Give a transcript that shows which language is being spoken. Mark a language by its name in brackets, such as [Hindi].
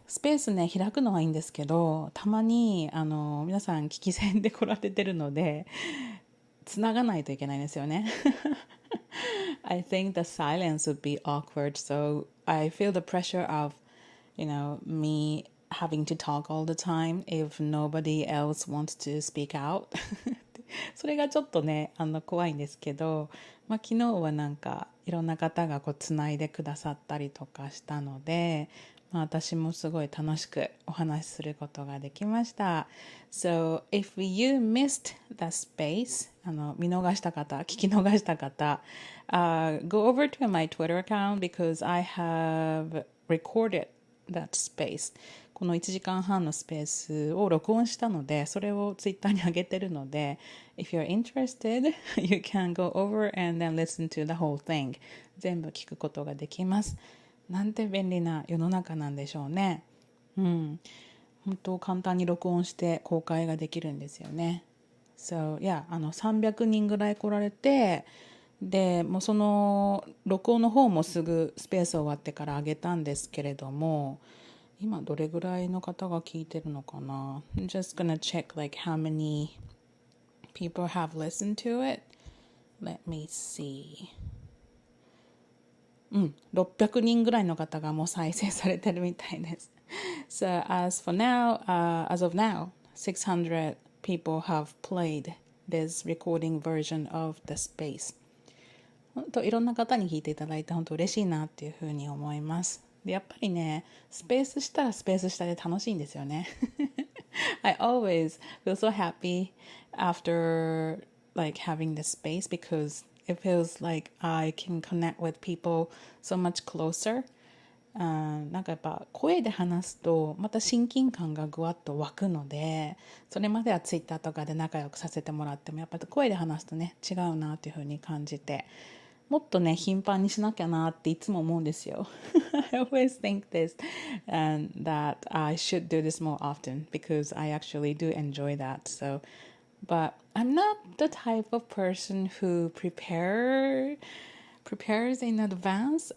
[Japanese] スペースね開くのはいいんですけど、たまに皆さん聞き戦で来られてるのでつながないといけないんですよね。 [English] I think the silence would be awkward, so I feel the pressure of, me having to talk all the time if nobody else wants to speak out. [Japanese] それがちょっとね、怖いんですけど、昨日はなんかいろんな方がこうつないでくださったりとかしたので、私もすごい楽しくお話しすることができました。 [English] So, if you missed the space, [Japanese] 見逃した方、聞き逃した方、 [English] go over to my Twitter account because I have recorded that space. [Japanese] この1時間半のスペースを録音したので、それをツイッターに上げてるので、 [English] if you're interested, you can go over and then listen to the whole thing. [Japanese] 全部聞くことができます。なんて便利な世の中なんでしょうね。本当簡単に録音して公開ができるんですよね。So, 300人ぐらい来られて、でもうその録音の方もすぐスペース終わってから上げたんですけれども、今どれぐらいの方が聞いてるのかな。 [English] I'm just gonna check like how many people have listened to it. Let me see. [Japanese] 600人ぐらいの方がもう再生されてるみたいです。 [English] So as of now, 600 people have played this recording version of the space. [Japanese] 本当いろんな方に聞いていただいて本当嬉しいなっていうふうに思います。でやっぱりね、スペースしたらスペースしたで楽しいんですよね。 [English] I always feel so happy after like having this space because it feels like I can connect with people so much closer. [Japanese] なんかやっぱ声で話すとまた親近感がぐわっと湧くので、それまではツイッターとかで仲良くさせてもらってもやっぱり声で話すとね違うなっていうふうに感じて、もっとね頻繁にしなきゃなっていつも思うんですよ。 [English] I always think this and that I should do this more often because I actually do enjoy that. So, but I'm not the type of person who prepares in advance.